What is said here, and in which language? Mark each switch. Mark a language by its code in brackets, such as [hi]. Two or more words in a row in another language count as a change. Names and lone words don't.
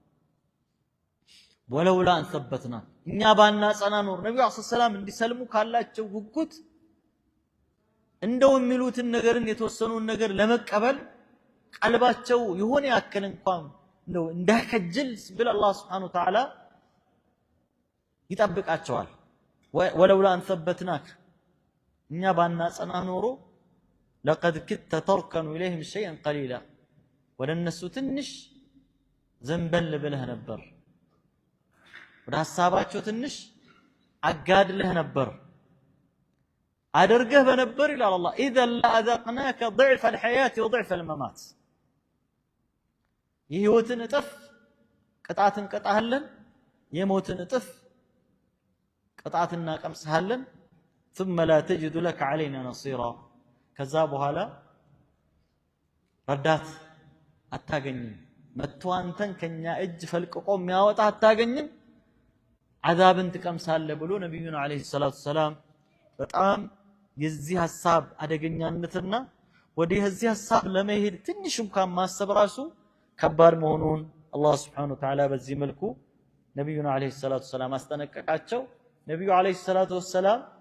[ar] ولولا أن ثبتنا [am] እኛ ባናጸና ኖር ነብዩ [ar] صلى الله عليه وسلم [am] እንዲሰልሙ ካላቸው ጉጉት እንደው የሚሉትን ነገርን የተወሰኑን ነገር ለመቀበል ቀልባቸው የሆነ ያክል እንኳን እንደው እንዳከጅል ብል አላህ [ar] سبحانه وتعالى [am] ይጠብቃቸዋል። [ar] ولولا أن ثبتناك [am] እኛ ባናጸና ኖሮ [ar] لقد كدت تركن اليهم شيئا قليلا [am] ወደ እነሱ ትንሽ ዘንበል ብለህ ነበር፣ ወደ ሐሳባቸው ትንሽ አጋድለህ ነበር አድርገህ በነበር ይላል አላህ። [ar] اذا لاذقناك ضعف الحياه وضعف الممات [am] የህይወትን እጥፍ ቅጣትን ቀጣህልን፣ የሞትን እጥፍ ቅጣትና ቀምሰሃልን። [ar] ثم لا تجد لك علينا نصيرا [am] ከዛ በኋላ ረዳት አታገኝም መጥቶ አንተን ከኛ እጅ ፈልቅቆ የሚያወጣ አታገኝም عذابን ትቀምሳለህ ብሎ ነብዩና [ar] عليه الصلاة السلام [am] በጣም የዚህ ሐሳብ አደገኛነትና ወደዚህ ሐሳብ ለመሄድ ትንሽ እንኳን ማሰብ ራሱ ከባድ መሆኑን አላህ [ar] سبحانه وتعالى [am] በዚህ መልኩ ነብዩና [ar] عليه الصلاة السلام [am] አስጠነቀቃቸው ነብዩ [ar] عليه الصلاة السلام